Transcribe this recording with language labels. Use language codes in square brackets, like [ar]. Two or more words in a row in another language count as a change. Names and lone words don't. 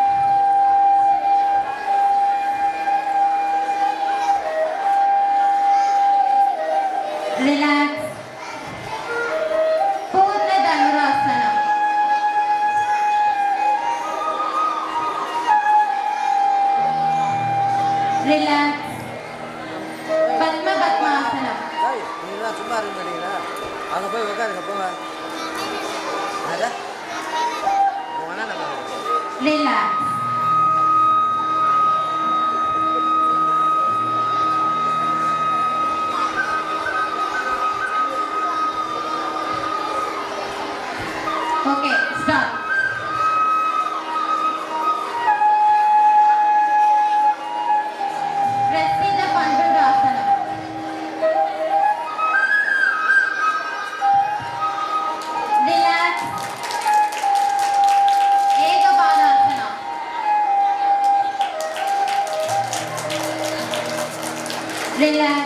[en] Relax. Purna Dhanurasana. Relax. Padma Padmasana. [ta] நீங்களாம் சும்மா இருக்க மாட்டீங்களா? அங்கே போய் உட்காருங்க போங்க. அதா உங்க அண்ணா நம்ம [en] Relax. Okay, stop. Prasthita Pandurasana. Relax. Ekabanasana. Relax.